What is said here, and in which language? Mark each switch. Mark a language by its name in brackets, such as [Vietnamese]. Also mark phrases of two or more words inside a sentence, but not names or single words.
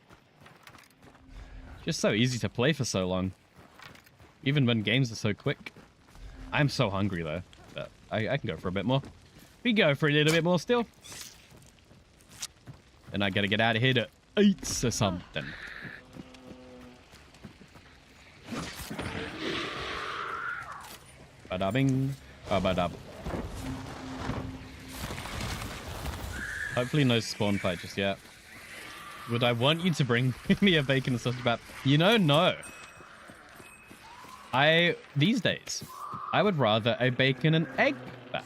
[English] Just so easy to play for so long. Even when games are so quick. I'm so hungry though. But I can go for a bit more. We go for a little bit more still. And I gotta get out of here to eat or something. Ba-da-bing. Ba-ba-dab. Hopefully no spawn fight just yet. Would I want you to bring me a bacon and sausage bat? You know, no. These days, I would rather a bacon and egg bat.